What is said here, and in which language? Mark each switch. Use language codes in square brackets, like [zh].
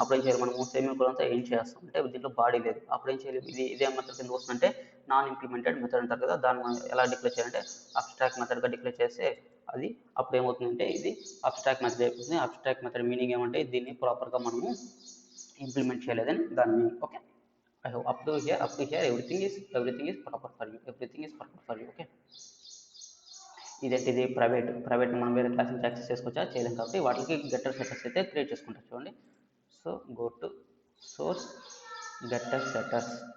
[te] అప్పుడు ఏం చేయాలి, మనము సెమీకోలన్తో ఏం చేస్తాం అంటే దీంట్లో బాడీ లేదు, అప్పుడు ఏం చేయాలి, ఇదే మెథడ్ కింద వస్తుందంటే నాన్ ఇంప్లిమెంటెడ్ మెథడ్ అంటారు కదా, దాన్ని మనం ఎలా డిక్లేర్ చేయాలంటే అబ్స్ట్రాక్ట్ మెథడ్గా డిక్లేర్ చేస్తే అది అప్పుడు ఏమవుతుందంటే ఇది అబ్స్ట్రాక్ట్ మెథడ్ అయిపోతుంది. అబ్స్ట్రాక్ట్ మెథడ్ మీనింగ్ ఏమంటే దీన్ని ప్రాపర్గా మనము ఇంప్లిమెంట్ చేయలేదని దాని meaning. [en] Okay, I hope up to here everything is proper for you. Everything is proper for you. Okay. [te] ఇదేంటిది ప్రైవేట్ మనం వేరే క్లాస్ నుంచి యాక్సెస్ చేసుకోవచ్చా? చేయలేం కాబట్టి వాటికి గెటర్ సెటర్స్ అయితే క్రియేట్ చేసుకుంటారు. చూడండి, so go to source getter setter.